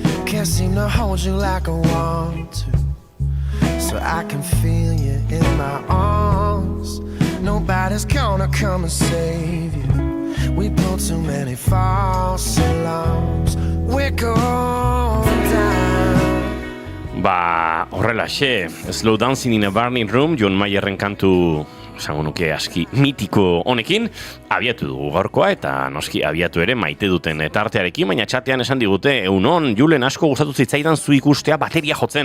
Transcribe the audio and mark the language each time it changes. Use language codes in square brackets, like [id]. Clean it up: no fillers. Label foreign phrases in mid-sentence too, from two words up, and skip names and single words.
[en] Can't seem to hold you like I want to, so I can feel you in my arms. Nobody's gonna come and save you. We built too many false alarms. We're going down. [eu] Ba, horrelaxe, Slow Dancing in a Burning Room, John Mayerren kantu, esango nuke aski mitiko honekin, abiatu dugu gaurkoa, eta noski abiatu ere maite duten tartearekin, baina txatean esan digute, egunon, Julen asko gustatu zitzaidan zu ikustea bateria jotzen.